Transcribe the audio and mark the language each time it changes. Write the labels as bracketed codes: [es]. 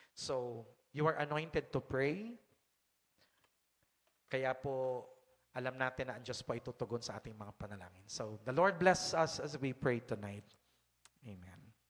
[en] So, you are anointed to pray. [tl] Kaya po, alam natin na ang Diyos po ay tutugon sa ating mga panalangin. [en] So, the Lord bless us as we pray tonight. Amen.